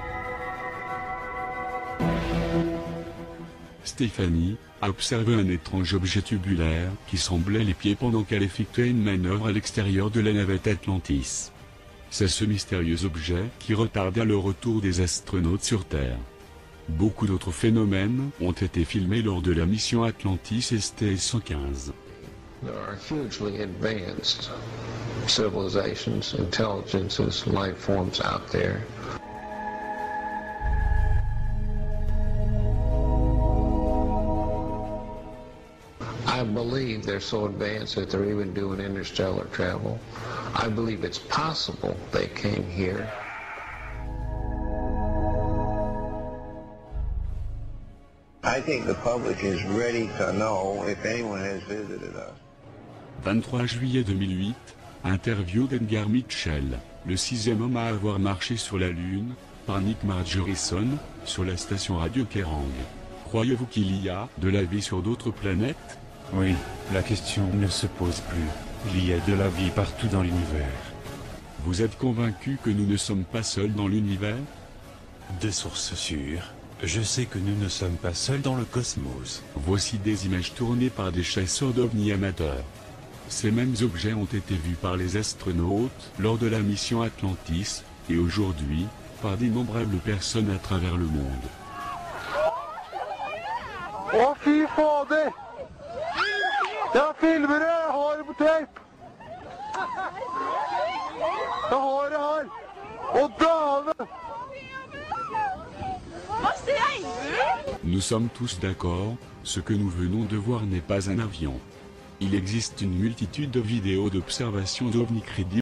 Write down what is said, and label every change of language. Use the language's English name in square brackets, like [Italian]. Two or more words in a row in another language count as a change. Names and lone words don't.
[French] Stéphanie a observé un étrange objet tubulaire qui semblait les pieds pendant qu'elle effectuait une manœuvre à l'extérieur de la navette Atlantis. C'est ce mystérieux objet qui retardait le retour des astronautes sur Terre. Beaucoup d'autres phénomènes ont été filmés lors de la mission Atlantis STS-115. [English] There are hugely advanced civilizations, intelligences, life forms out there. I believe they're so advanced that they're even doing interstellar travel. I believe it's possible they came here. I think the public is ready to know if anyone has visited us. [French] 23 juillet 2008, interview d'Edgar Mitchell, le 6e homme à avoir marché sur la Lune, par Nick Margerison, sur la station radio Kerrang. Croyez-vous qu'il y a de la vie sur d'autres planètes? Oui, la question ne se pose plus. Il y a de la vie partout dans l'univers. Vous êtes convaincu que nous ne sommes pas seuls dans l'univers? De sources sûres, je sais que nous ne sommes pas seuls dans le cosmos. Voici des images tournées par des chasseurs d'ovnis amateurs. Ces mêmes objets ont été vus par les astronautes lors de la mission Atlantis, et aujourd'hui, par d'innombrables personnes à travers le monde. [Norwegian] Å, fy fader! Jeg filmer det! Jeg har det på tape! Jeg har det her! Å, dæven! [French] Nous sommes tous d'accord, ce que nous venons de voir n'est pas un avion. Il existe une multitude de vidéos d'observation d'ovnis crédibles.